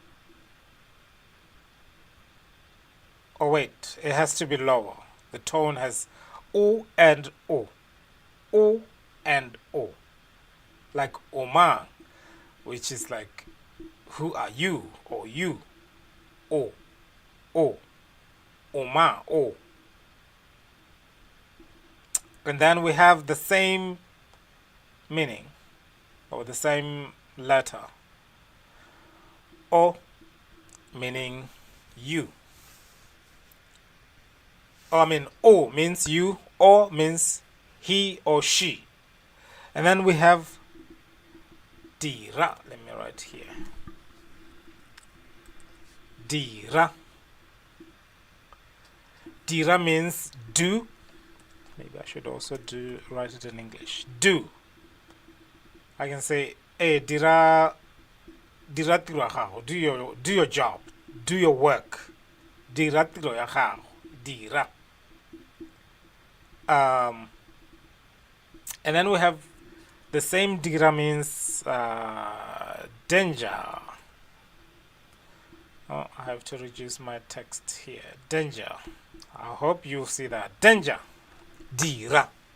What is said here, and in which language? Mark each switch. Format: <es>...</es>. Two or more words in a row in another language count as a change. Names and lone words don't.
<en>Oh wait, it has to be lower. The tone has O and O. O and O. Like Oma, which is like, who are you? Or you. O. O. Oma. O. And then we have the same meaning, or the same letter. O, meaning you. O means you, O means he or she. And then we have dira. Let me write here. Dira. Dira means do. Maybe I should also write it in English. Do. I can say,</en> <tn>hey, dira dira tiro ya gago,</tn> <en>do your job, do your work,</en> <tn>dira tiro ya gago, dira.</tn> <en>And then we have the same dira means danger. Oh, I have to reduce my text here. Danger. I hope you see that. Danger. Dira.</en>